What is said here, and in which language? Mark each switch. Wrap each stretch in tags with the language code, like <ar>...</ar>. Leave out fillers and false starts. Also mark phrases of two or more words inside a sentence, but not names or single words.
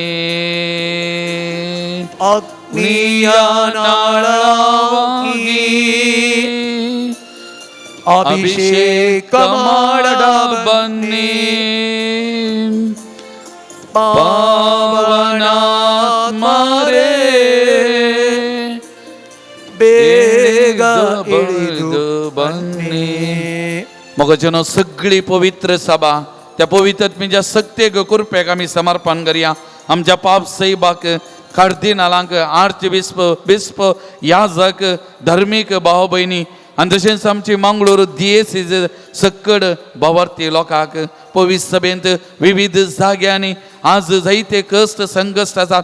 <kn>ಅಗ್ನಿಯ ನಾಳವಾಗಿ ಅಭಿಷೇಕ ಮಾಡ ಬನ್ನಿ, ಪಾವನಾತ್ಮರೇ ಬೇಗ ಇಳಿದು ಬನ್ನಿ.</kn> <kok>मोगाच्यान सगळी पवित्र सभा त्या पवित्रात्म्याच्या सक्तेक कृपेक आमी समर्पण करया. आमच्या पाप सैबाक कार्दिनालांक आर्चबिस्प बिस्प याजक धर्मीक भाव भयणी आनी तशेंच आमची मंगळूर दिएसीज सक्कड भवार्थी लोकांक पवित्र सभेंत विविध जाग्यांनी आज जायते कश्ट संकश्ट आसात.</kok>